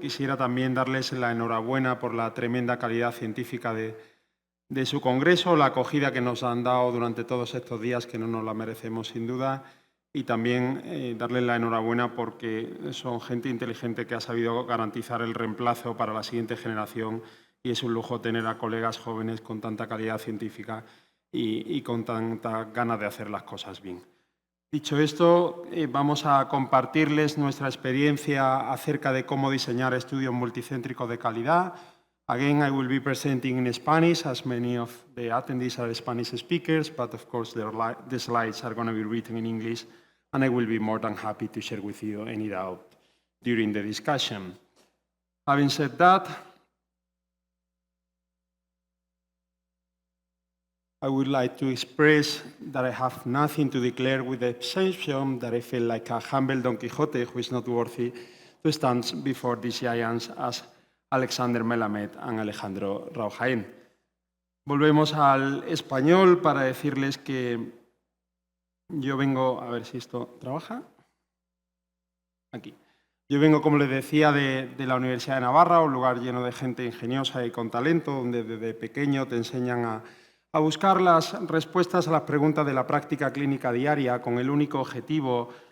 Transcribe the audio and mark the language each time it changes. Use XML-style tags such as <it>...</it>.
<es>Quisiera también darles la enhorabuena por la tremenda calidad científica de su congreso, la acogida que nos han dado durante todos estos días, que no nos la merecemos sin duda, y también darles la enhorabuena porque son gente inteligente que ha sabido garantizar el reemplazo para la siguiente generación y es un lujo tener a colegas jóvenes con tanta calidad científica y con tanta ganas de hacer las cosas bien. Dicho esto, vamos a compartirles nuestra experiencia acerca de cómo diseñar estudios multicéntricos de calidad.</es> <en>Again, I will be presenting in Spanish, as many of the attendees are Spanish speakers, but of course the slides are going to be written in English, and I will be more than happy to share with you any doubt during the discussion. Having said that, I would like to express that I have nothing to declare, with the exception that I feel like a humble Don Quixote who is not worthy to stand before these giants as Alexander Melamed and Alejandro Rao Jaén.</en> <es>Volvemos al español para decirles que yo vengo, a ver si esto trabaja, aquí. Yo vengo, como les decía, de la Universidad de Navarra, un lugar lleno de gente ingeniosa y con talento, donde desde pequeño te enseñan a buscar las respuestas a las preguntas de la práctica clínica diaria con el único objetivo</es>